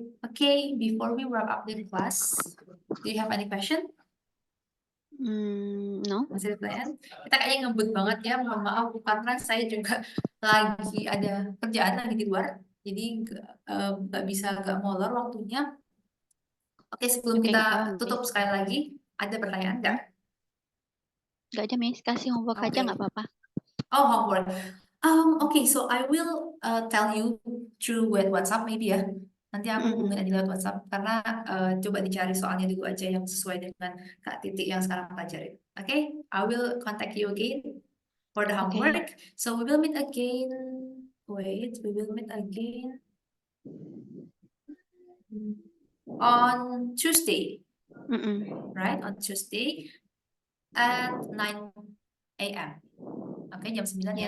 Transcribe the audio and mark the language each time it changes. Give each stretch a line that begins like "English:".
English: Okay, before we wrap up the class, do you have any question? No.
Indonesian: Masih ada pertanyaan? Kita kayaknya ngebut banget ya, mohon maaf karena saya juga lagi ada kerjaan lagi di luar, jadi nggak bisa nggak molor waktunya. Oke, sebelum Oke, kita nggak apa-apa, tutup Miss. sekali lagi, ada pertanyaan nggak? Nggak ada, Miss. Kasih homework aja Oke. nggak apa-apa.
English: Oh, homework. Okay, so I will tell you through WhatsApp maybe ya.
Indonesian: Nanti aku hubungin aja lewat WhatsApp karena coba dicari soalnya dulu aja yang sesuai dengan Kak Titik yang sekarang pelajarin.
English: Okay, I will contact you again for the homework. So we will meet again. Wait, we will meet again on Tuesday, right? On Tuesday at 9 a.m.
Indonesian: Oke, jam 9 ya